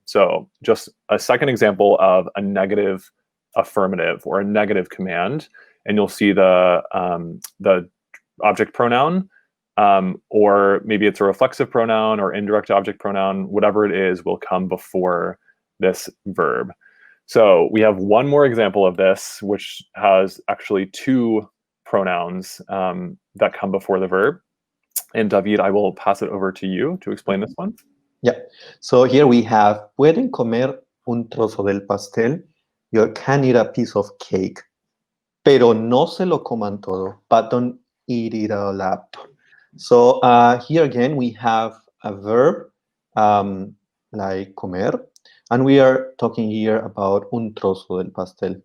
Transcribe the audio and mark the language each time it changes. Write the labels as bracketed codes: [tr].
[en] So just a second example of a negative affirmative or a negative command, and you'll see the object pronoun, or maybe it's a reflexive pronoun or indirect object pronoun, whatever it is, will come before this verb. So we have one more example of this, which has actually two pronouns that come before the verb. And David, I will pass it over to you to explain this one. Yeah. [es] So here we have, pueden comer un trozo del pastel. [en] You can eat a piece of cake, [es] pero no se lo coman todo, [en] but don't eat it all up. So here again, we have a verb like comer, and we are talking here about [es] un trozo del pastel.